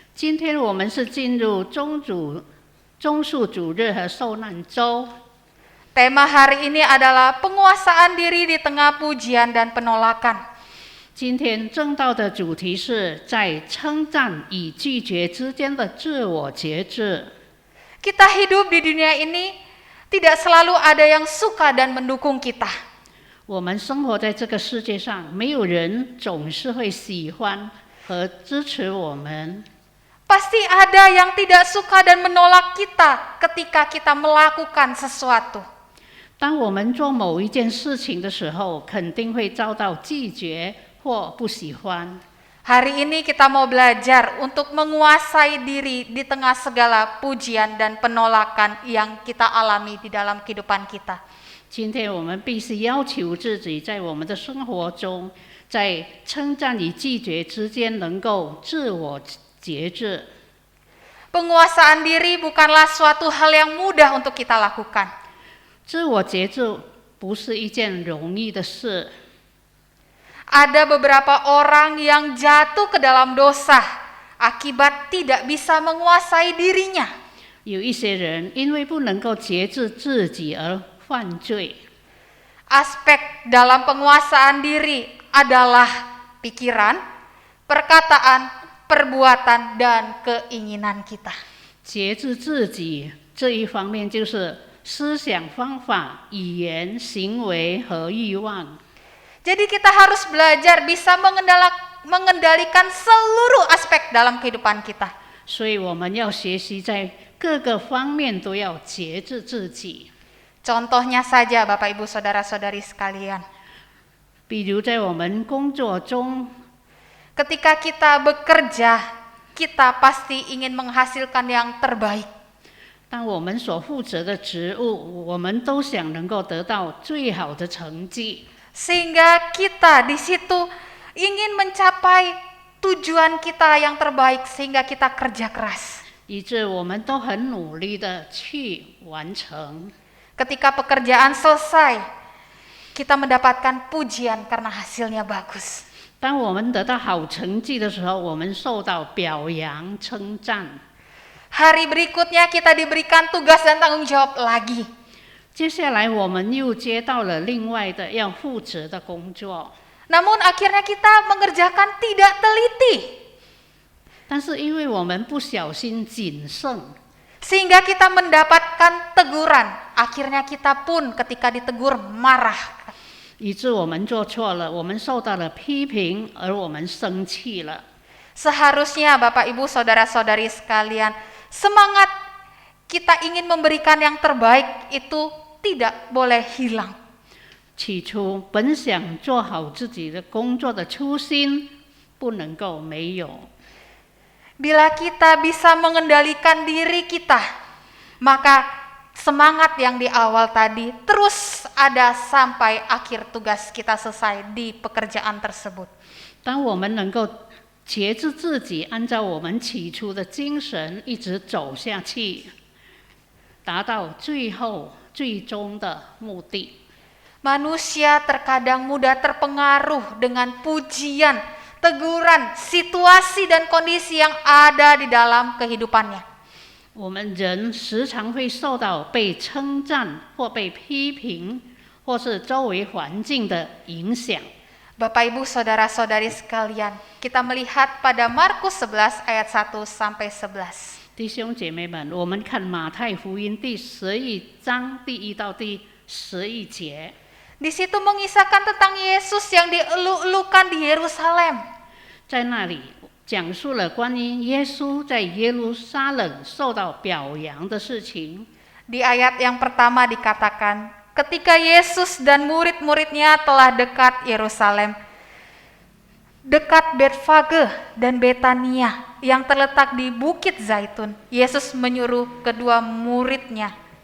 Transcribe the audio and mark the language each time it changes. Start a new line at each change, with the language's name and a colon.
Chinese: 今天我们是进入棕树主日和受难周。
Indonesian: Tema hari ini adalah penguasaan diri di tengah pujian dan penolakan.
Chinese: 今天正道的主题是在称赞与拒绝之间的自我节制。
Indonesian: Kita hidup di dunia ini tidak selalu ada yang suka dan mendukung kita.
Chinese: 我们生活在这个世界上，没有人总是会喜欢和支持我们。
Indonesian: Pasti ada yang tidak suka dan menolak kita ketika kita melakukan sesuatu.
Chinese: 当我们做某一件事情的时候，肯定会遭到拒绝或不喜欢。
Indonesian: Hari ini kita mau belajar untuk menguasai diri di tengah segala pujian dan penolakan yang kita alami di dalam kehidupan kita.
Chinese: 今天我们必须要求自己，在我们的生活中，在称赞与拒绝之间能够自我节制。
Indonesian: Penguasaan diri bukanlah suatu hal yang mudah untuk kita lakukan.
Chinese: 自我节制不是一件容易的事。
Indonesian: Ada beberapa orang yang jatuh ke dalam dosa akibat tidak bisa menguasai dirinya.
Chinese: 有一些人因为不能够节制自己而犯罪。
Indonesian: Aspek dalam penguasaan diri adalah pikiran, perkataan, perbuatan, dan keinginan kita.
Chinese: 节制自己这一方面就是思想、方法、语言、行为和欲望。
Indonesian: Jadi kita harus belajar bisa mengendalikan seluruh aspek dalam kehidupan kita.
Chinese: 所以我们要学习在各个方面都要节制自己。
Indonesian: Contohnya saja Bapak Ibu Saudara-saudari sekalian.
Chinese: 比如在我们工作中，
Indonesian: Ketika kita bekerja, kita pasti ingin menghasilkan yang terbaik.
Chinese: 当我们所负责的职务，我们都想能够得到最好的成绩。
Indonesian: Sehingga kita di situ ingin mencapai tujuan kita yang terbaik sehingga kita kerja keras.
Chinese: 以致我们都很努力的去完成。
Indonesian: Ketika pekerjaan selesai, kita mendapatkan pujian karena hasilnya bagus.
Chinese: 当我们得到好成绩的时候，我们受到表扬、称赞。
Indonesian: Hari berikutnya kita diberikan tugas dan tanggung jawab lagi.
Chinese: 接下来我们又接到了另外的要负责的工作，
Indonesian: Namun akhirnya kita mengerjakan tidak teliti.
Chinese: 但是因为我们不小心谨慎，
Indonesian: Sehingga kita mendapatkan teguran. Akhirnya kita pun ketika ditegur marah.
Chinese: 以致我们做错了，我们受到了批评，而我们生气了。
Indonesian: Seharusnya Bapak Ibu Saudara-saudari sekalian, semangat kita ingin memberikan yang terbaik itu tidak boleh hilang.
Chinese: 起初本想做好自己的工作的初心，不能够没有。
Indonesian: Bila kita bisa mengendalikan diri kita, maka semangat yang di awal tadi terus ada sampai akhir tugas kita selesai di pekerjaan tersebut.
Chinese: 当我们能够节制自己，按照我们起初的精神一直走下去，达到最后最终的目的。
Indonesian: Manusia terkadang mudah terpengaruh dengan pujian, teguran, situasi dan kondisi yang ada di dalam kehidupannya.
Chinese: 我们人时常会受到被称赞或被批评，或是周围环境的影响。
Indonesian: Bapak Ibu Saudara-saudari sekalian, kita melihat pada Markus 11 ayat 1 sampai 11.
Chinese: 弟兄姐妹们，我们看马太福音第11章第1到第11节。
Indonesian: Di situ mengisahkan tentang Yesus yang dieluk-elukan di Yerusalem.
Chinese: 在那里讲述了关于耶稣在耶路撒冷受到表扬的事情。
Indonesian: Di ayat yang pertama dikatakan, ketika Yesus dan murid-muridnya telah dekat Yerusalem, dekat Betfage dan Betania yang terletak di Bukit Zaitun, Yesus menyuruh kedua muridnya.